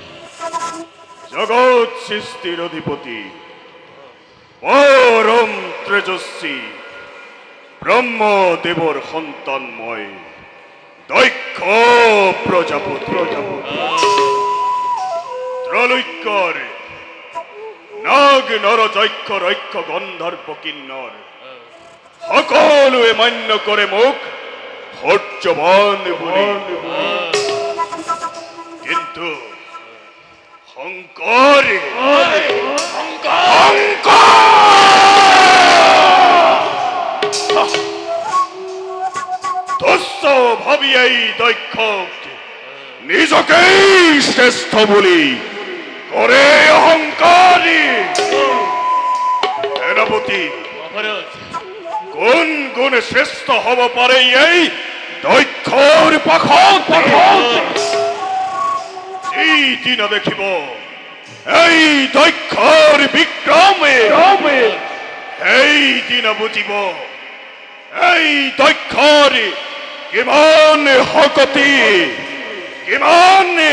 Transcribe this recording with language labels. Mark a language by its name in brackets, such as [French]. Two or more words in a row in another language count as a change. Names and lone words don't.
[Assamese] জগৎ সৃষ্টির অধিপতি পরম তেজস্বী ব্রহ্মদেবর সন্তানময় দক্ষ প্রজাপতি ত্রৈলোক্যর নাগ নর যক্ষ রক্ষ গন্ধর্ব কিন্নর সকলোৱে মান্য কৰে মোক সূৰ্যবান বুলি কিন্তু শংকৰ তুচ্ছ ভাবি এই দক্ষক নিজকেই শ্ৰেষ্ঠ বুলি কৰে অহংকাৰী সেনাপতি মহারাজ কোন গুণে শ্রেষ্ঠ হব পারে এই দক্ষর পাখত এই দিন দেখিব এই দক্ষর বিক্রমে এই দিন বুঝিব এই দক্ষর কিমান শক্তি কিমান